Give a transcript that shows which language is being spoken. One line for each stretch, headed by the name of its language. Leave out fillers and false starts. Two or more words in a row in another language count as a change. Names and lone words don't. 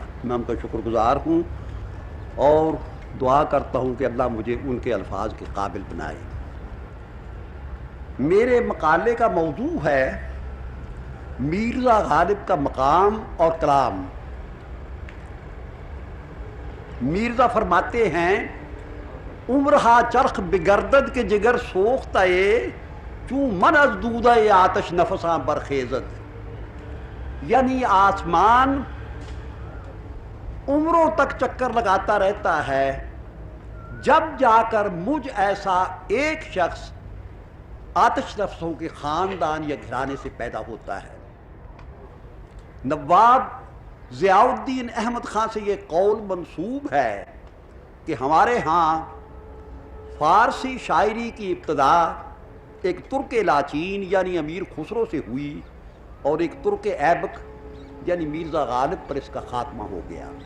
Urdu: میں ان کا شکر گزار ہوں اور دعا کرتا ہوں کہ اللہ مجھے ان کے الفاظ کے قابل بنائے۔ میرے مقالے کا موضوع ہے میرزا غالب کا مقام اور کلام۔ میرزا فرماتے ہیں
Persian: عمرہا چرخ بگردد کے جگر سوختہ چوں من از دودہ آتش نفساں برخیزد،
Urdu: یعنی آسمان عمروں تک چکر لگاتا رہتا ہے، جب جا کر مجھ ایسا ایک شخص آتش نفسوں کے خاندان یا گھرانے سے پیدا ہوتا ہے۔ نواب ضیاء الدین احمد خان سے یہ قول منسوب ہے کہ ہمارے ہاں فارسی شاعری کی ابتدا ایک ترک لاچین یعنی امیر خسرو سے ہوئی اور ایک ترک ایبک یعنی میرزا غالب پر اس کا خاتمہ ہو گیا۔